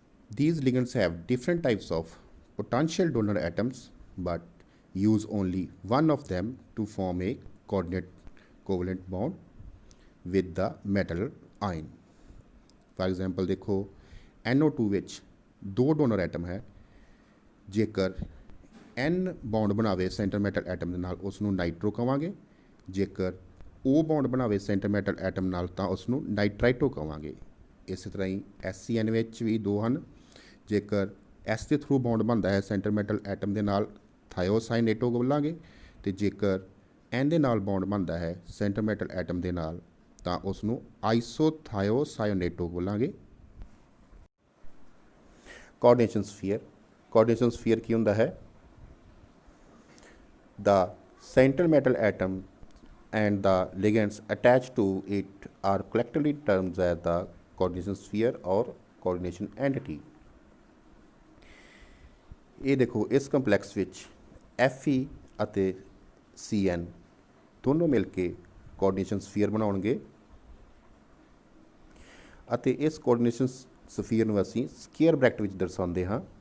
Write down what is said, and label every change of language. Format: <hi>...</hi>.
<en>These ligands have different types of potential donor atoms but use only one of them to form a coordinate covalent bond with the metal ion। For example</en> <hi>देखो</hi> <pa>NO2 ਵਿੱਚ ਦੋ donor atom ਹੈ, ਜੇਕਰ N bond ਬਣਾਵੇ centre metal atom ਦੇ ਨਾਲ ਉਸ ਨੂੰ ਨਾਈਟਰੋ ਕਹਾਂਗੇ, ਜੇਕਰ O ਬੌਂਡ ਬਣਾਵੇ ਸੈਂਟਰ ਮੈਟਲ ਐਟਮ ਨਾਲ ਤਾਂ ਉਸ ਨੂੰ ਨਾਈਟਰਾਈਟੋ ਕਹਾਂਗੇ। ਇਸੇ ਤਰ੍ਹਾਂ ਹੀ SCN ਵਿੱਚ ਵੀ ਦੋ ਹਨ, ਜੇਕਰ S ਦੇ ਥਰੂ ਬੌਂਡ ਬਣਦਾ ਹੈ ਸੈਂਟਰ ਮੈਟਲ ਐਟਮ ਦੇ ਨਾਲ ਥਾਇਓਸਾਈਨੇਟੋ ਬੋਲਾਂਗੇ, ਅਤੇ ਜੇਕਰ ਐਨ ਦੇ ਨਾਲ ਬੌਂਡ ਬਣਦਾ ਹੈ ਸੈਂਟਰ ਮੈਟਲ ਐਟਮ ਦੇ ਨਾਲ ਤਾਂ ਉਸ ਨੂੰ ਆਈਸੋਥਾਇਓਸਾਇਓਨੇਟੋ ਬੋਲਾਂਗੇ। ਕੋਆਰਡੀਨੇਸ਼ਨ ਸਫੀਅਰ ਕੀ ਹੁੰਦਾ ਹੈ?</pa> <en>The center metal atom and the ligands attached to it are collectively termed as the coordination sphere or coordination entity।</en> <pa>ਇਹ ਦੇਖੋ ਇਸ ਕੰਪਲੈਕਸ ਵਿੱਚ Fe ਅਤੇ Cn ਦੋਨੋਂ ਮਿਲ ਕੇ ਕੋਆਰਡੀਨੇਸ਼ਨ ਸਫੀਅਰ ਬਣਾਉਣਗੇ ਅਤੇ ਇਸ ਕੋਆਰਡੀਨੇਸ਼ਨ ਸਫੀਅਰ ਨੂੰ ਅਸੀਂ ਸਕੁਏਅਰ ਬ੍ਰੈਕਟ ਵਿੱਚ ਦਰਸਾਉਂਦੇ ਹਾਂ।</pa>